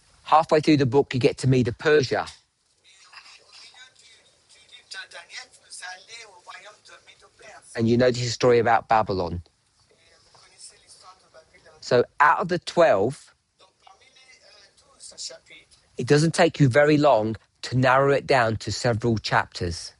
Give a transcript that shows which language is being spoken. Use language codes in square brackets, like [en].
[en] Halfway through the book, you get to Medo Persia. [fr] Et au milieu du livre de Daniel, vous allez au royaume de Médo-Perse. [en] And you know the story about Babylon. [fr] Et vous connaissez l'histoire de Babylone. [en] So out of the 12, [fr] Donc parmi les 12 chapitres, [en] it doesn't take you very long to narrow it down to several chapters.